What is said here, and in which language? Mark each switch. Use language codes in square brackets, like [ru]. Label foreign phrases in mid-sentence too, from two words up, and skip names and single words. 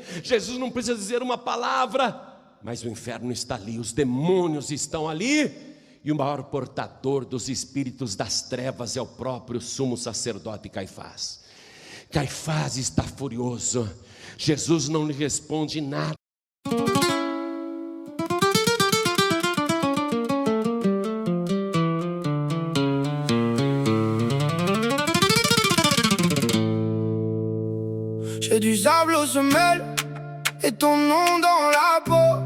[pt] Jesus não precisa dizer uma palavra, mas o inferno está ali, os demônios estão ali. E o maior portador dos espíritos das trevas é o próprio sumo sacerdote Caifás. Caifás está furioso. Jesus não lhe responde nada. [fr] J'ai du sable aux semelles et ton nom dans la peau.